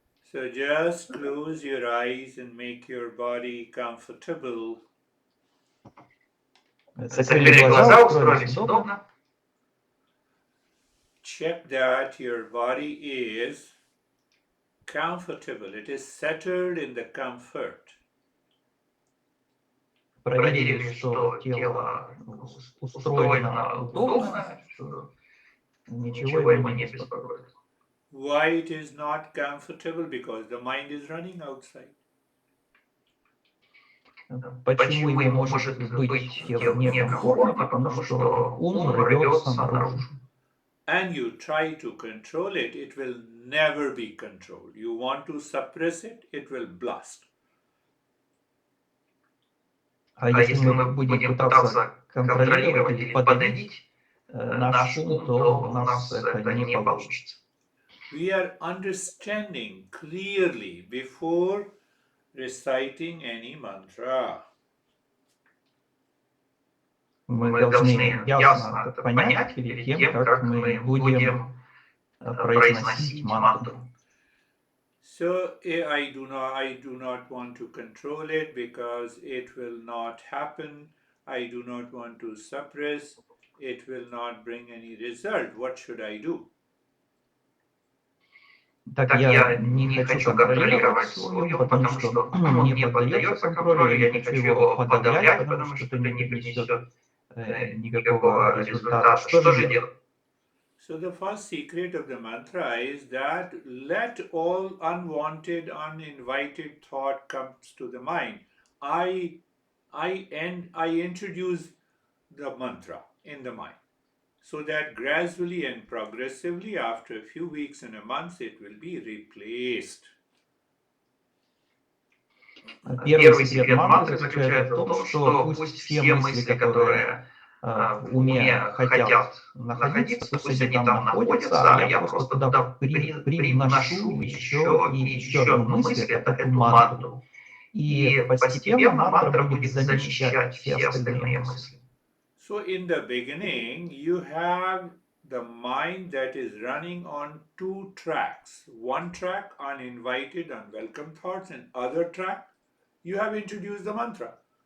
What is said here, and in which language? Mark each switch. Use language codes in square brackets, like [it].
[en] So just close your eyes and make your body comfortable. [ru] Закрыли глаза, устроились удобно. [en] Check that your body is comfortable. It is settled in the comfort. [ru] Проверили, что тело устроено удобно, что ничего его не беспокоит. [en] Why it is not comfortable? Because the mind is running outside. [ru] Почему ему может быть тело некомфортно? Потому что ум рвется наружу. [en] And you try to control it, it will never be controlled. You want to suppress it, it will blast. [ru] А если мы будем пытаться контролировать или подавить наш ум, то у нас это не получится. [en] We are understanding clearly before reciting any mantra. [ru] Мы должны ясно это понять перед тем, как мы будем произносить мантру. [en] So I do not want to control it because it will not happen. I do not want to suppress. It will not bring any result. What should I do? [ru] Так я не хочу контролировать свой ум, потому что он не поддается контролю, я не хочу его подавлять, потому что это не принесет никакого результата. Что же делать? [en] So the first secret of the mantra is that let all unwanted, uninvited thought comes to the mind. I introduce the mantra in the mind, so that gradually and progressively, after a few weeks and a month, it will be replaced. [ru] Первый секрет мантры заключается в том, что пусть все мысли, которые в уме хотят находиться, пусть они там находятся, а я просто туда привношу еще и еще одну мысль, эту мантру. И постепенно мантра будет замещать все остальные мысли. [en] So in the beginning, you have the mind that is running on two tracks. One track, uninvited, unwelcome thoughts, and other track, you have introduced the mantra.